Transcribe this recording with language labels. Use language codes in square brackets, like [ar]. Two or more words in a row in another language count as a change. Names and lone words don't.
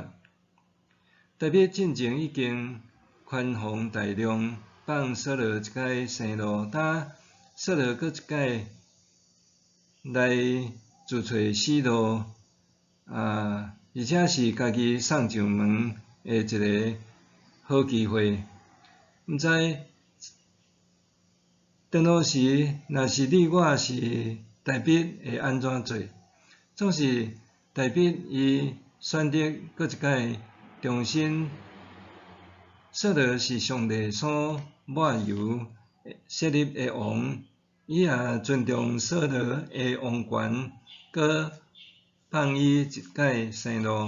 [nan] 大卫进前已经宽宏大量，放扫罗一介生路，等扫罗搁一介来自找死路，而且是家己送上门的一个好机会。毋知登路时，若是你我是大卫会安怎做？总是大卫伊选择搁一摆重新，扫罗是上帝所抹油设立的王，伊也尊重扫罗的王权，搁放伊一介生路。